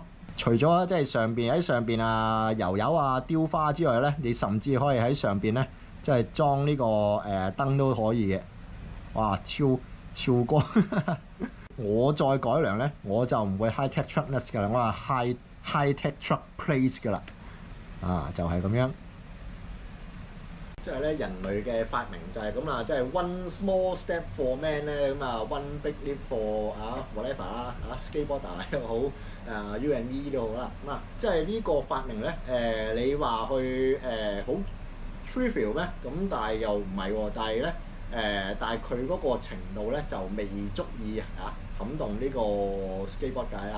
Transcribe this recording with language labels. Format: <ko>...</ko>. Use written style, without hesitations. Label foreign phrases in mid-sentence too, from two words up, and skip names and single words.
<yue>除咗即係喺上邊油啊雕花之外咧，你甚至可以喺上邊咧即係裝呢個燈都可以嘅。哇，超光！我再改良咧，我就唔會</yue> <en>Hi-Tech Truck Nuts</en> <yue>㗎啦，我話</yue> <en>Hi-Tech Truck Plates</en> <yue>㗎啦。就係咁樣。即係咧，人類嘅發明就係咁啦，即係</yue> <en>one small step for man</en> <yue>咧，咁啊</yue> <en>one big leap for whatever</en> <yue>啦skateboarder 又好UME 都好啦。咁即係呢個發明咧你話去好 trivial 咩？咁但係又唔係喎，但係佢嗰個程度咧就未足以撼動呢個 skateboard 界啦。</yue>